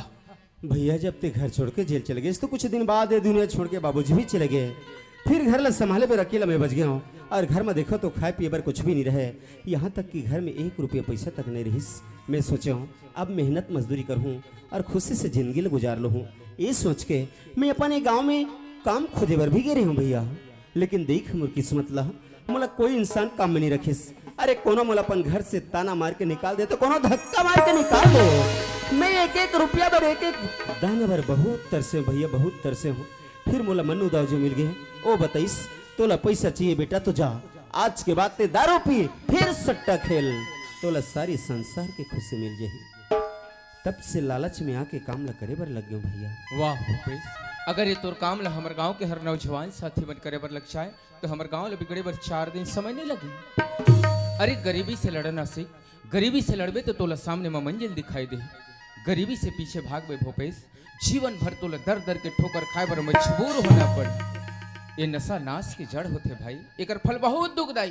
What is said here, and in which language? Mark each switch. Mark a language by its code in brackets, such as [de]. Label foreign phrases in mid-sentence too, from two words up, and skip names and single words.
[hne] भैया जब ते घर छोड़ के जेल चले गए तो कुछ दिन बाद ये दुनिया छोड़ के बाबूजी भी चले गए। फिर घर ला संभाले पर अकेला मैं बच गया हूँ और घर में देखो तो खाए पिए बर कुछ भी नहीं रहे। यहाँ तक कि घर में 1 रुपया पैसा तक नहीं रही। मैं सोचा हूँ अब मेहनत मजदूरी करूँ और खुशी से जिंदगी गुजार लूँ। ये सोच के मैं अपने गाँव में काम खोजे बर भी गए हूँ भैया। लेकिन देख मोर किस्मत ला मोला कोई इंसान काम में नहीं रखिस। अरे कोनो मोला अपन घर से ताना मार के निकाल दे तो कोनो धक्का मार के निकाल दो। मैं 1-1 रुपया बर 1-1 दाना बर बहुत तरसे भैया, बहुत तरसे हूँ। फिर मोला मन्नू दाऊ जो मिल गए। ओ बताइस तोला पैसा चाहिए बेटा तो जा, आज के बाद ते दारू पी फिर सट्टा खेल, तोला सारी संसार के खुशी मिल जाही। तब से लालच में आके काम ला करे बर लग गयो भैया। वाह भूपेश, अगर ये तोर काम ला हमर गांव के हर नौजवान साथी मन करे बर लग जाए तो हमर गांव ले बिगड़े बर 4 दिन समय नहीं लगी। अरे गरीबी से लड़ना सीख, गरीबी से लड़बे तो तोला सामने में मंजिल दिखाई दे। गरीबी से पीछे भागबे भूपेश, जीवन भर तोला दर दर के ठोकर खाए बर मजबूर होना पड़े। ये नशा नाश की जड़ होते भाई, एकर फल बहुत दुखदाई।